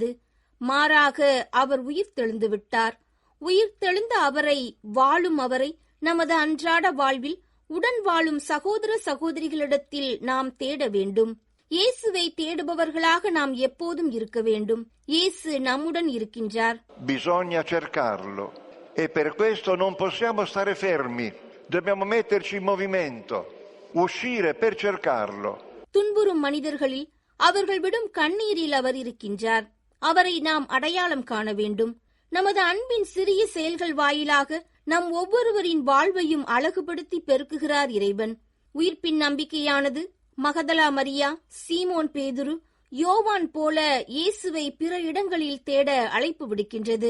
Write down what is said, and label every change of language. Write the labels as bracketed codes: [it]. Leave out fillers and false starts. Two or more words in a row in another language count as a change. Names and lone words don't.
[ta] மாறாக அவர் உயிர்த்தெழுந்து விட்டார். உயிர்த்தெழுந்த அவரை, வாழும் அவரை நமது அன்றாட வாழ்வில் உடன் வாழும் சகோதர சகோதரிகளிடத்தில் நாம் தேட வேண்டும். இயேசுவை தேடுபவர்களாக நாம் எப்போதும் இருக்க வேண்டும். இயேசு நம்முடன் இருக்கின்றார். [it] Bisogna cercarlo e per questo non possiamo stare fermi. Dobbiamo metterci in movimento, uscire per cercarlo. [ta] துன்புறும் மனிதர்களில், அவர்கள் விடும் கண்ணீரில் அவர் இருக்கின்றார். அவரை நாம் அடையாளம் காண வேண்டும். நமது அன்பின் சிறிய செயல்கள் வாயிலாக நம் ஒவ்வொருவரின் வாழ்வையும் அழகுபடுத்தி பெருக்குகிறார் இறைவன். உயிர்ப்பின் நம்பிக்கையானது மகதலா மரியா, சீமோன் பேதுரு, யோவான் போல இயேசுவை பிற இடங்களில் தேட அழைப்பு விடுக்கின்றது.